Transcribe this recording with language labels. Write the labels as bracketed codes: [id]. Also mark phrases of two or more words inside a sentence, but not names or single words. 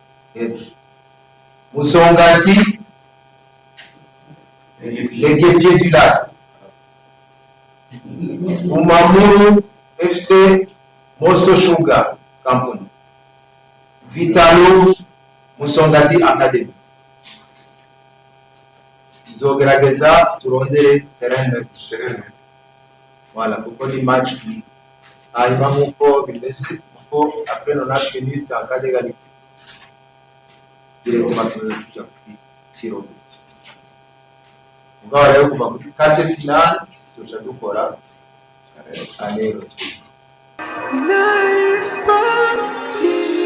[rn] Musongati les Guépiers du Lac, Umamuru FC Mosso Sugar Company, Vitalo Musongati Academy. Tuzogerageza turondere terrain. Voilà, kuko ni match hanyuma nk'uko bimeze, kuko [fr] après 90 minutes en cas d'égalité directement [rn] tuja kuri tiro. Ubwo rero kuva kuri [fr] quart finale [rn] tuja dukora aller. Nair Sports TV.